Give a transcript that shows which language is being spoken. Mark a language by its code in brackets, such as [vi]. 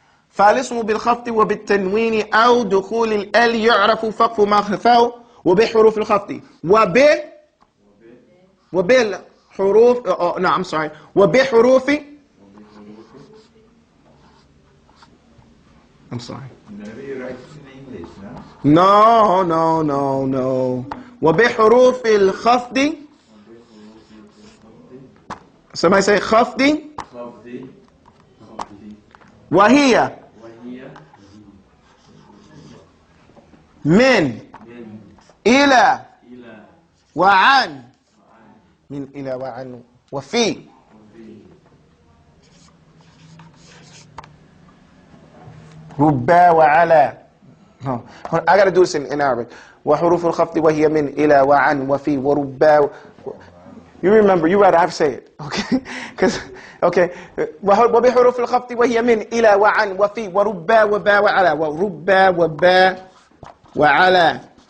[ar] فالاسم بالخفض وبالتنوين أو دخول الال يعرف فقف ما خفاه وبحروف الخفض وبالحروف [en] no I'm sorry [ar] وبحروف [en] I'm sorry. Maybe you write in English, no? No. [ar] وبحروف الخفض. [en] Somebody say خفض. [ar] وهي من إلى وعن من إلى وعن وفي ربا وعلى. [en] No. I got to do this in Arabic. [ar] وحروف الخفض وهي من إلى وعن وفي وربا. [en] You remember, you rather I say it, okay? Because, okay. [ar] وبحروف الخفض وهي من إلى وعن وفي وربا وبا وعلى وربا وبا وعلى.